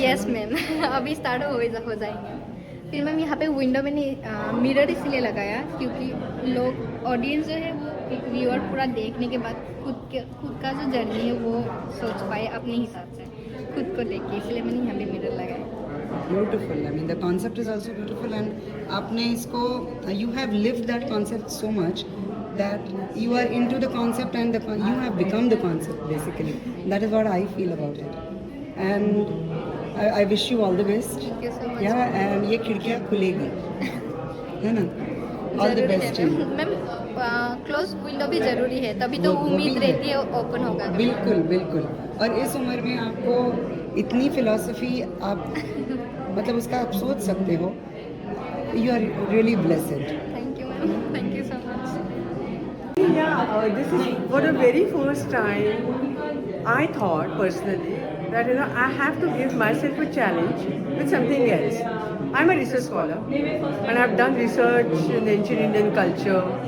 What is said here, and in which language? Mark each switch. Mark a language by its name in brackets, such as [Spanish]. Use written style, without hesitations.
[Hindi] Yes ma'am अभी start हो जाएंगे फिर मैम यहाँ पे विंडो में मिरर इसलिए लगाया क्योंकि लोग ऑडियंस जो है वो व्यूअर पूरा देखने के बाद खुद का जो जर्नी है वो सोच पाए अपने हिसाब से खुद को देख के इसलिए मैंने यहाँ पे मिरर लगाया [English] beautiful I mean the concept is also beautiful and [Hindi] आपने इसको [English] You have lived that concept so much that you are into the concept and you have become the concept basically. That is what I feel about it. And I wish you all the best. Thank you so much. Yeah, and [Hindi] ये खिड़कियाँ खुलेगी, है ना? [English] All the best. [Hindi] Ma'am close window भी जरूरी है तभी तो उम्मीद रहती है ओपन होगा बिल्कुल बिल्कुल और इस उम्र में आपको इतनी फिलॉसफी आप मतलब उसका आप सोच सकते हो [English] You are really blessed thank you ma'am thank you so much Yeah, this is for the very first time I thought personally that I have to give myself a challenge with something else. I'm a research scholar and I've done research in ancient Indian culture.